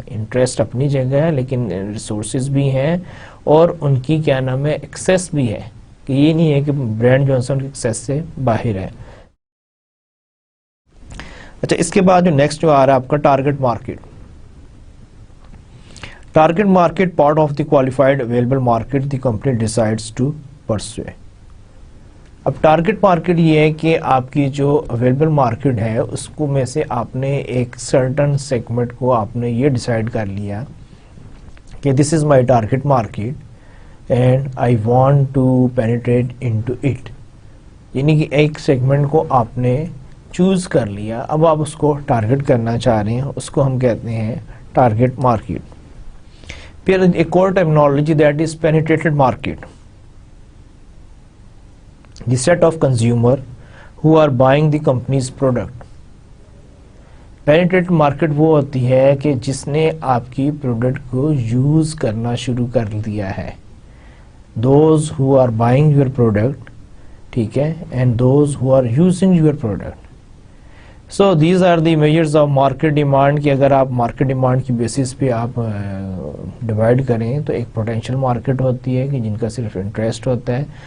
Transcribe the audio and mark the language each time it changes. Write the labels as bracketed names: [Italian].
[Urdu] Interest اپنی جگہ ہے لیکن ریسورسز بھی ہیں اور ان کی کیا نام ہے ایکسیس بھی ہے, کہ یہ نہیں ہے کہ برانڈ جو ہے ان کی ایکسیس سے باہر ہے. اچھا, اس کے بعد جو نیکسٹ جو آ رہا ہے آپ کا target market. [English] Target market part of the qualified available market the company decides to pursue. [Urdu] اب ٹارگٹ مارکیٹ یہ ہے کہ آپ کی جو اویلیبل مارکیٹ ہے اس کو میں سے آپ نے ایک سرٹن سیگمنٹ کو آپ نے یہ ڈیسائیڈ کر لیا کہ [English] This is my target market and I want to penetrate into it. [Urdu] یعنی کہ ایک سیگمنٹ کو آپ نے چوز کر لیا, اب آپ اس کو ٹارگٹ کرنا چاہ رہے ہیں, اس کو ہم کہتے ہیں ٹارگٹ مارکیٹ. پھر ایک اور terminology [English] That is penetrated market. The set of consumer who are buying the companies product. [Urdu] پینیٹریٹڈ market وہ ہوتی ہے کہ جس نے آپ کی پروڈکٹ کو یوز کرنا شروع کر دیا ہے. [English] Those who are buying your product, ٹھیک ہے, and those who are using your product. So these are the majors of market demand. [Urdu] کہ اگر آپ مارکیٹ ڈیمانڈ کی بیسس پہ آپ ڈیوائڈ کریں تو ایک پوٹینشیل مارکیٹ ہوتی ہے کہ جن کا صرف انٹرسٹ ہوتا ہے.